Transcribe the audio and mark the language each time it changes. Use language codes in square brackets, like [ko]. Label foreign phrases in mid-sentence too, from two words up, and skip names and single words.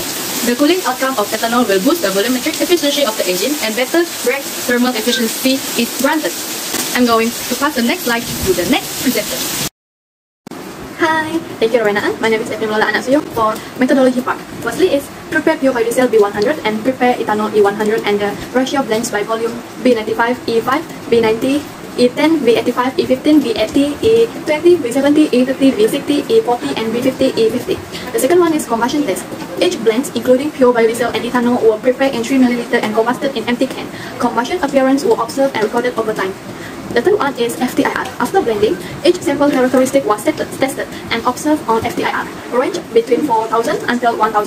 [en] The cooling outcome of ethanol will boost the volumetric efficiency of the engine, and better brake thermal efficiency is granted. I'm going to pass the next slide to the next presenter. Hi, thank you Rowena. My name is Stephanie Blola for methodology part. Firstly is prepare pure biodiesel B100 and prepare ethanol E100 and the ratio blends by volume B95, E5, B90, E10, B85, E15, B80, E20, B70, E30, B60, E40 and B50, E50. The second one is combustion test. Each blends including pure biodiesel and ethanol were prepared in 3 ml and combusted in empty can. Combustion appearance were observed and recorded over time. The third one is Fdir. After blending, each sample characteristic was tested and observed on Fdir, range between 4,000 until 1,000.